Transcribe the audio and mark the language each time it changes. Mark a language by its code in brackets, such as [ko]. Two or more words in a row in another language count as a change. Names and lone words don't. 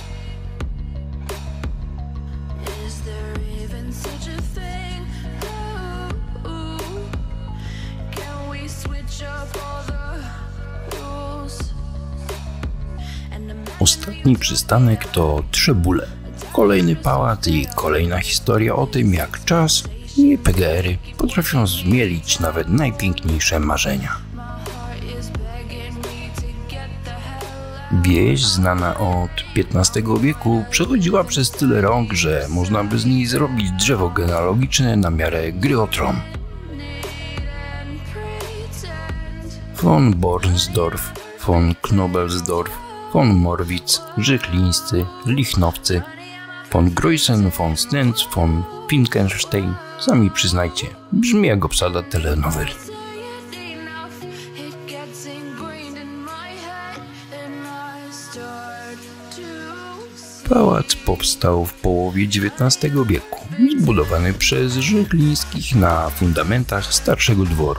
[en] Is there even such a thing? Ooh, can we switch up [pl] Ostatni przystanek to Trzebule. Kolejny pałac i kolejna historia o tym, jak czas i PGR-y potrafią zmielić nawet najpiękniejsze marzenia. Wieś znana od XV wieku przechodziła przez tyle rąk, że można by z niej zrobić drzewo genealogiczne na miarę gry o tron. Von Bornsdorf, von Knobelsdorf, von Morwitz, Żychlińscy, Lichnowcy, von Greußen, von Stenz, von Finkenstein. Sami przyznajcie, brzmi jak obsada telenoweli. Pałac powstał w połowie XIX wieku, zbudowany przez Żychlińskich na fundamentach starszego dworu.